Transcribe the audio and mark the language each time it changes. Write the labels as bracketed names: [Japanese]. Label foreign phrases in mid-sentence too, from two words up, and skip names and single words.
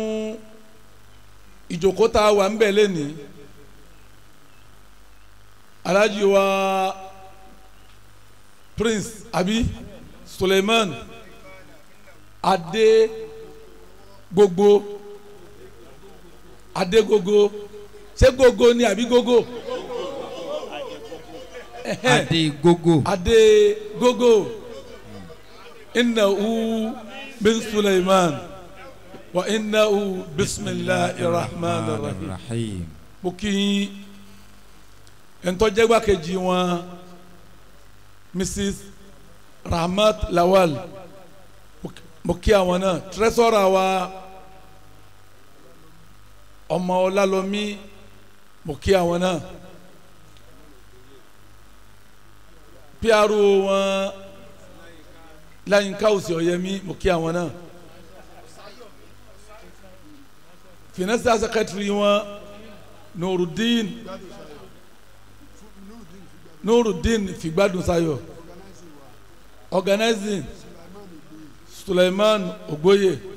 [Yoruba] ìjókòó tá a wà ń bẹ̀ lẹ́ni Alhaji wa Prince Abi Suleiman Adé gbogbo ṣé gbogbo ni àbí gogo Adé gogo Adé gogo [Arabic] إنه من سليمان وإنه بسم الله الرحمن الرحيم [Yoruba] mo kí ẹ̀ńtọ́jẹ́gbà kejì wọn Mrs. Rahmat Lawal mo kí àwọn náà tírẹ́sọ̀rà wa ọmọ Ọlálọ́mí mo kí àwọn náà PRO wọn Láyínká Òsì Ọ̀yẹ́mí mo kí àwọn náà [English] Financial Secretary [Yoruba] wọn Nurudeen Figbadun Sayo organizing Suleiman Ogboye